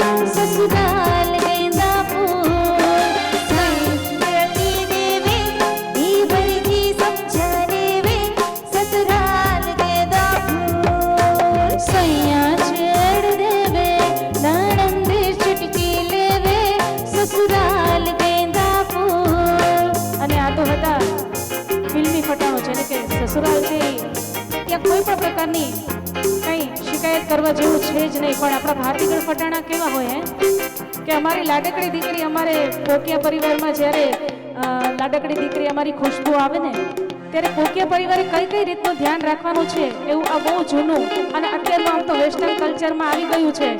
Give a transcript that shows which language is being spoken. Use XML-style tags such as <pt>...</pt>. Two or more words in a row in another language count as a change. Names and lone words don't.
<hi>ससुराल गेंदा फूल संगति देवे, दीवर जी समझा लेवे. ससुराल गेंदा फूल सैया छेड़ देवे, नणंद चुटकी लेवे. ससुराल गेंदा फूल.</hi> <gu>અને આ તો હતા ફિલ્મી ફટાણો છે ને કે સસુરાલ છે ત્યાં કોઈ પણ પ્રકારની કંઈ શિકાયત કરવા જેવું છે જ નહીં. પણ આપણા ભારતીગળ ફટાણા કેવા હોય કે અમારી લાડકડી દીકરી, અમારે પોકિયા પરિવારમાં જ્યારે લાડકડી દીકરી અમારી ખુશ્બુ આવે ને ત્યારે પોકિયા પરિવારે કઈ કઈ રીતનું ધ્યાન રાખવાનું છે એવું આ બહુ જૂનું અને અત્યારનું આમ તો</gu> <en>western cultureમાં</en> <gu>આવી ગયું છે.</gu>